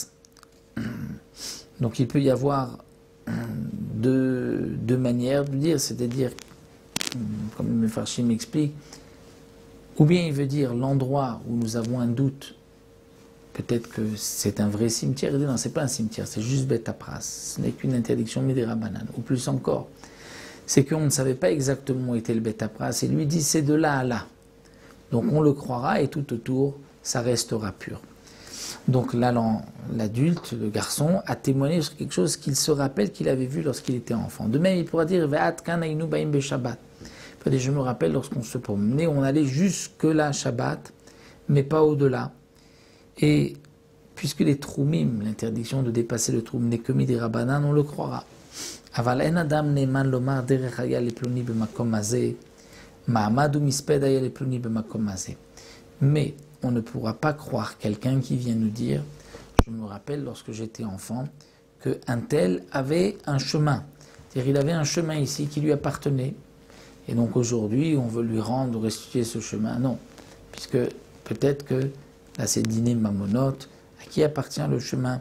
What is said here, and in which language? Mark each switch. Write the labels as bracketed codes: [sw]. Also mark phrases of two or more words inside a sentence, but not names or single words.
[fr] Donc il peut y avoir deux manières de dire, c'est-à-dire, comme le Mefarshim m'explique, ou bien il veut dire l'endroit où nous avons un doute, peut-être que c'est un vrai cimetière, il dit non, c'est pas un cimetière, c'est juste [he] בית הפרס, [fr] ce n'est qu'une interdiction [he] מדרבנן, [fr] ou plus encore, c'est qu'on ne savait pas exactement où était le [he] בית הפרס, [fr] et lui dit c'est de là à là. Donc on le croira et tout autour, ça restera pur. Donc là, l'adulte, le garçon, a témoigné sur quelque chose qu'il se rappelle qu'il avait vu lorsqu'il était enfant. De même, il pourra dire [he] עד כאן היינו באים בשבת. [fr] Je me rappelle lorsqu'on se promenait, on allait jusque là Shabbat, mais pas au-delà. Et puisque les troumim, l'interdiction de dépasser le troum n'est que [he] מדרבנן, [fr] on le croira. [he] אבל אין אדם נאמן לומר דרך היה לפלוני במקום הזה, מעמד ומספד היה לפלוני במקום הזה. [fr] Mais on ne pourra pas croire quelqu'un qui vient nous dire, je me rappelle lorsque j'étais enfant, qu'un tel avait un chemin. C'est-à-dire il avait un chemin ici qui lui appartenait. Et donc aujourd'hui, on veut lui rendre, restituer ce chemin. Non, puisque peut-être que, là c'est [he] דיני ממונות, [fr] à qui appartient le chemin?